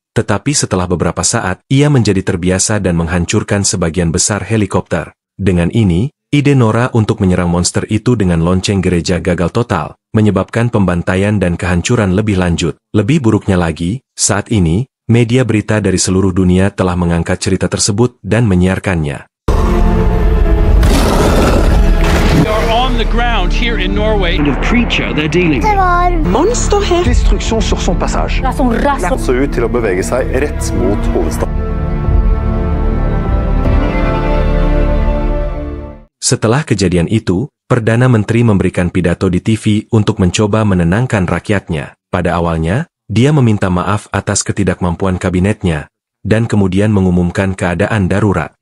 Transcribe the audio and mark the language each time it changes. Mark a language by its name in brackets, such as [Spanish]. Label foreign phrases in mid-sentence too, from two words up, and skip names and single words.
[Indonesian] Tetapi setelah beberapa saat, ia menjadi terbiasa dan menghancurkan sebagian besar helikopter. Dengan ini, ide Nora untuk menyerang monster itu dengan lonceng gereja gagal total, menyebabkan pembantaian dan kehancuran lebih lanjut. Lebih buruknya lagi, saat ini, media berita dari seluruh dunia telah mengangkat cerita tersebut dan menyiarkannya. [English] The ground here in Norway. Kind of creature they're dealing [Norwegian] Det var monster her. Destruksjon sur son passasje. Så ut til å bevege seg rett mot hovedstaden. [Indonesian] Setelah kejadian itu, Perdana Menteri memberikan pidato di TV untuk mencoba menenangkan rakyatnya. Pada awalnya, dia meminta maaf atas ketidakmampuan kabinetnya, dan kemudian mengumumkan keadaan darurat.